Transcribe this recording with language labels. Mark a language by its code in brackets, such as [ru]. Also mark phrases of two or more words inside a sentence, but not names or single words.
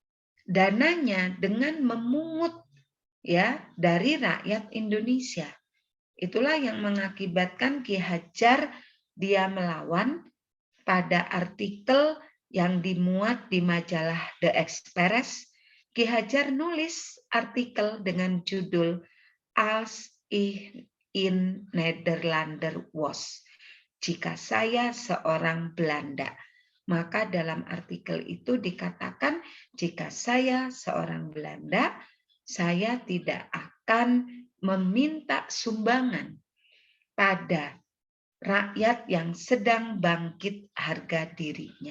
[id] Dananya dengan memungut ya dari rakyat Indonesia. Itulah yang mengakibatkan Ki Hajar dia melawan. Pada artikel yang dimuat di majalah The Express, Ki Hajar nulis artikel dengan judul Als ich in Nederlander was. Jika saya seorang Belanda. Maka dalam artikel itu dikatakan, jika saya seorang Belanda, saya tidak akan meminta sumbangan pada rakyat yang sedang bangkit harga dirinya.